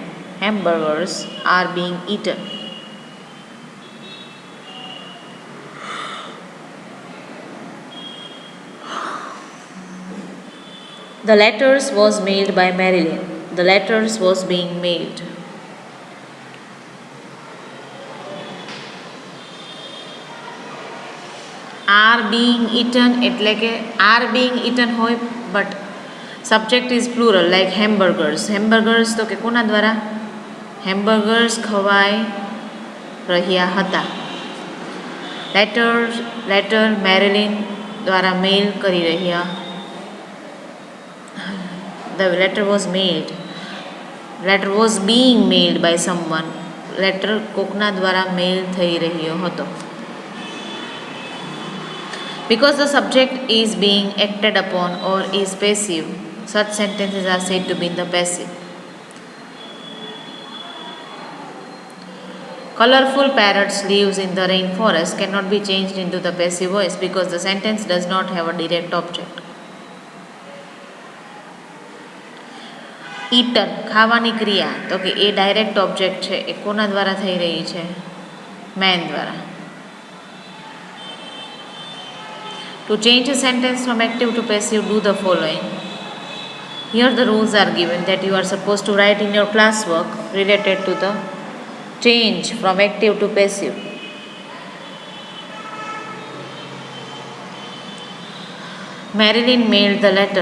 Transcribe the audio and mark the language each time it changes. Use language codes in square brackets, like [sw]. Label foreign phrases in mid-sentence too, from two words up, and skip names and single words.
[en] Hamburgers are being eaten. The letters was mailed by Marilyn. The letters was being mailed. Are being eaten [gu] એટલે કે [en] are being eaten હોય but subject is plural like hamburgers. [gu] Hamburgers તો કે કોના દ્વારા? Hamburgers ખવાઈ રહ્યા હતા. letter Marilyn દ્વારા મેલ કરી રહ્યા. [en] The letter was mailed. Letter was being mailed by someone. [gu] Letter કોકના દ્વારા મેલ થઈ રહ્યો હતો. [en] Because the subject is being acted upon or is passive, such sentences are said to be in the passive. Colorful parrots lives in the rainforest cannot be changed into the passive voice because the sentence does not have a direct object. [gu] Eaten ખાવાની ક્રિયા તો કે એ [en] direct object [gu] છે એ કોના દ્વારા થઈ રહી છે? મેન દ્વારા. [en] To change a sentence from active to passive, do the following. Here the rules are given that you are supposed to write in your classwork related to the change from active to passive. Marilyn mailed the letter.